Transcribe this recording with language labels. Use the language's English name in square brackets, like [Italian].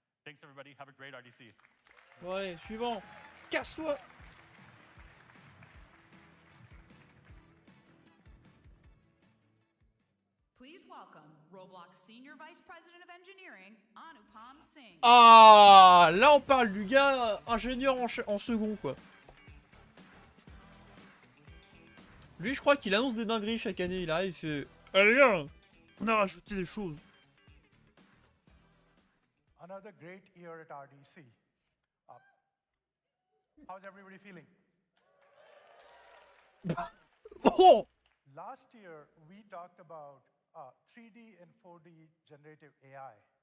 [English] Thanks, everybody. Have a great RDC. [French] Bon, allez, suivant. Casse-toi! [English] Please welcome Roblox Senior Vice President of Engineering, Anupam Singh. [French] Ah, là on parle du gars ingénieur en second quoi. Lui je crois qu'il annonce des dingueries chaque année, il arrive, il fait allez gars, on a rajouté des choses. [English] Another great year at RDC. How's everybody feeling? Oh! Last year, we talked about 3D and 4D generative AI.